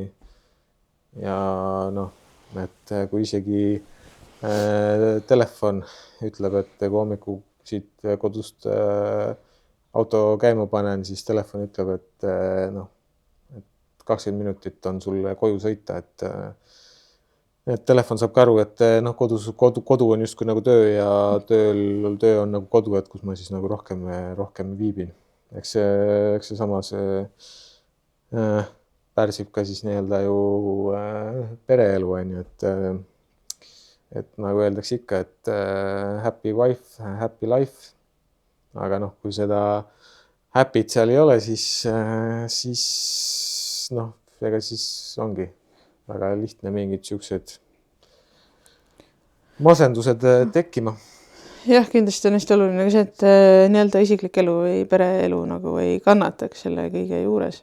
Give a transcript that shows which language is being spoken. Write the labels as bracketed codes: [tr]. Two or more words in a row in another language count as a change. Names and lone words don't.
[et] Ja et kui isegi telefon ütleb, et kui hommiku siit kodust auto käima panen, siis telefon ütleb, et 20 minutit on sul koju sõita, et telefon saab ka aru, et kodu on justkui nagu töö ja töö on nagu kodu, et kus ma siis nagu rohkem viibin. Eks see samas pärsib ka siis nii-öelda ju pereelu, on ju, et nagu öeldakse ikka, et [en] happy wife, happy life. [et] Aga kui seda happy't seal ei ole, siis ega siis ongi väga lihtne mingid siuksed masendused tekkima. Jah, kindlasti on hästi oluline ka see, et nii-öelda isiklik elu või pereelu nagu ei kannataks selle kõige juures.